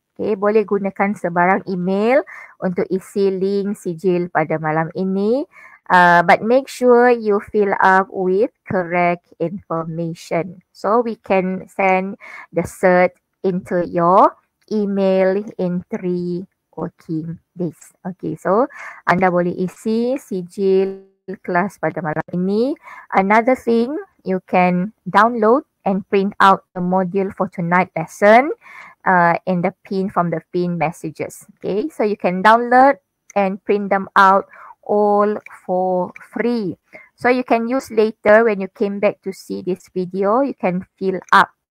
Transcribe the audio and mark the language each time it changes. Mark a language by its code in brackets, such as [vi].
[ms] Okay, boleh gunakan sebarang email untuk isi link sijil pada malam ini. [en] But make sure you fill up with correct information. So we can send the cert into your email in 3 working days. Okay, so [ms] anda boleh isi sijil kelas pada malam ini. [en] Another thing, you can download and print out the module for tonight lesson in the pin from the pin messages. Okay, so you can download and print them out all for free. So you can use later when you came back to see this video, you can fill up